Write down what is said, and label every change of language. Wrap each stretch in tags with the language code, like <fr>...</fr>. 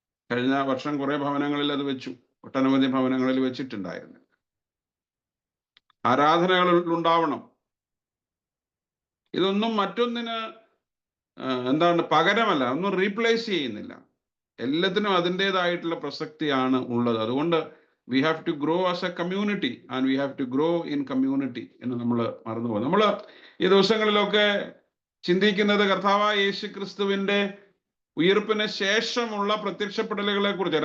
<ml>കഴിഞ്ഞ വർഷം കുറെ ഭവനങ്ങളിൽ അത് വെച്ചു, ഒട്ടനവധി ഭവനങ്ങളിൽ വെച്ചിട്ടുണ്ടായിരുന്നു. ആരാധനകൾ ഉണ്ടാവണം. ഇതൊന്നും മറ്റൊന്നിന് പകരമല്ല, ഒന്നും റീപ്ലേസ് ചെയ്യുന്നില്ല. എല്ലാത്തിനും അതിൻ്റെതായിട്ടുള്ള പ്രസക്തിയാണ് ഉള്ളത്. അതുകൊണ്ട്</ml> <en>we have to grow as a community and we have to grow in community</en> <ml>എന്ന് നമ്മൾ മറന്നുപോകും. നമ്മൾ ഈ ദിവസങ്ങളിലൊക്കെ ചിന്തിക്കുന്നത് കർത്താവായ യേശു ക്രിസ്തുവിൻ്റെ ഉയർപ്പിന് ശേഷമുള്ള പ്രത്യക്ഷപ്പെടലുകളെ കുറിച്ച്.</ml>